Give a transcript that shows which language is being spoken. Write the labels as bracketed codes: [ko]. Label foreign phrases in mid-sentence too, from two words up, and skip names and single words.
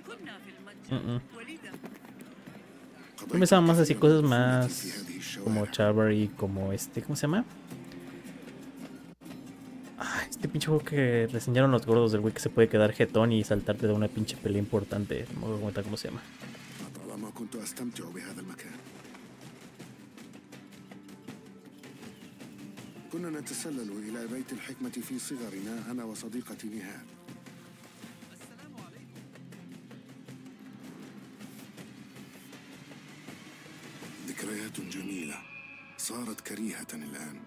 [es] Yo pensaba más así cosas más como Chivalry, como este, ¿cómo se llama? Ah, este pinche juego que reseñaron los gordos del güey que se puede quedar jetón y saltarte de una pinche pelea importante. No me voy a comentar cómo se llama. [ar] كنا نتسلل إلى بيت الحكمة في صغرنا أنا وصديقتي نهاد. ذكريات جميلة صارت كريهة الآن.